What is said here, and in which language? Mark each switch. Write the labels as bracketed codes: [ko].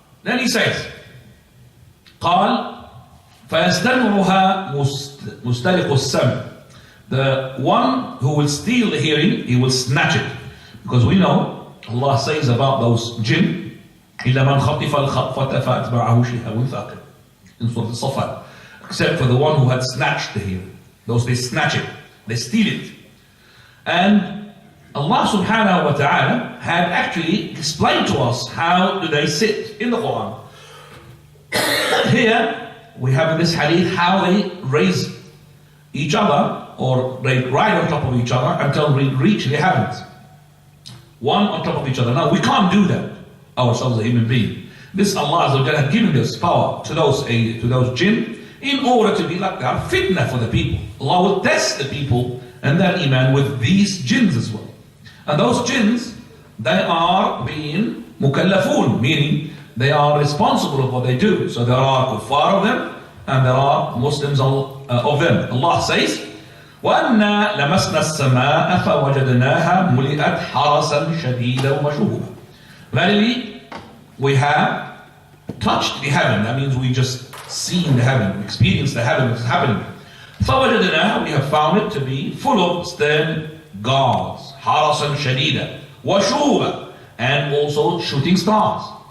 [en] Then he says, [ar] قال فيستمعها مسترق السمع. [en] The one who will steal the hearing, he will snatch it. Because we know, Allah says about those jinn, [ar] إِلَّا مَنْ خَطِفَ الْخَطْفَةَ فَأَتْبَعَهُ شِهَابٌ ثَاقِبٌ, [en] in Surah Al-Safat. Except for the one who had snatched the hearing. Those, they snatch it, they steal it. And Allah subhanahu wa ta'ala had actually explained to us how do they sit in the Quran. Here we have in this hadith how they raise each other, or they ride on top of each other until we reach the heavens. One on top of each other. Now we can't do that ourselves as a human being. This Allah Azza wa Jalla had given this power to those jinn in order to be like that fitna for the people. Allah will test the people and their iman with these jinns as well. And those jinns, they are being mukallafun, meaning they are responsible for what they do. So there are kuffar of them and there are Muslims of them. Allah says, [ar] وَأَنَّا لَمَسْنَا السَّمَاءَ فَوَجَدْنَاهَا مُلِئَتْ حَرَسًا شَدِيدًا وَشُهُبًا. [en] Verily, we have touched the heaven. That means we just seen the heaven, experienced the heaven that's happening. [ar] فَوَجَدْنَاهَا, [en] we have found it to be full of stern guards. [ar] حَرَسًا شَدِيدًا وَشُهُبًا, [en] and also shooting stars.